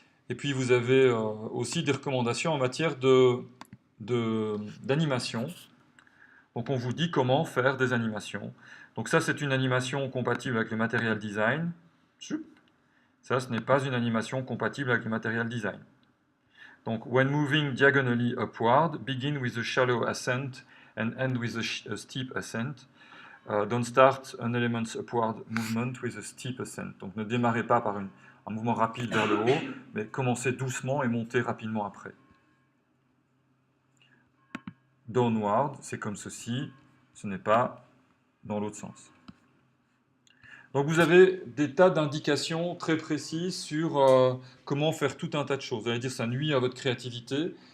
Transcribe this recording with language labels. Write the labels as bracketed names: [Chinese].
[French] Et puis vous avez aussi des recommandations en matière d'animation. Donc on vous dit comment faire des animations. Donc ça c'est une animation compatible avec le material design. Ça ce n'est pas une animation compatible avec le material design. [English] Donc when moving diagonally upward, begin with a shallow ascent and end with a steep ascent. Don't start an element's upward movement with a steep ascent. [French] Donc ne démarrez pas par un mouvement rapide vers le haut, mais commencez doucement et montez rapidement après. Downward, c'est comme ceci, ce n'est pas dans l'autre sens. Donc vous avez des tas d'indications très précises sur comment faire tout un tas de choses. Vous allez dire que ça nuit à votre créativité.